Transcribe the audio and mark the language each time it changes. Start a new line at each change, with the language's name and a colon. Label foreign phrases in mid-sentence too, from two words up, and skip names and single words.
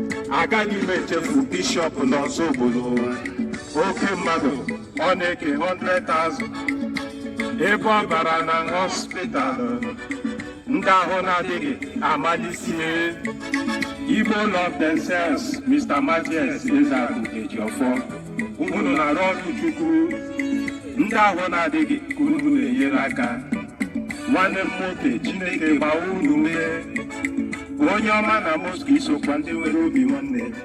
Igbo: Agaghị m echefu Bishop Nonso Obodo. Oke mmadụ, ọ na-eke
English: hundred thousand.
Igbo: Ebe ọ bara na hospital, ndị ahụ na-adịghị amalisie.
English: Igbo love themselves, Mister Mathias Ezeaku Ejiofor.
Igbo: Unu na-arụ ọrụ Chukwu. Ndị ahụ na-adịghị ka unu na-enyere aka. Nwanne m nwoke, Chineke gbaa unu mee. Onye ọma na Moscow isokwa ndị nwere obi nwanne.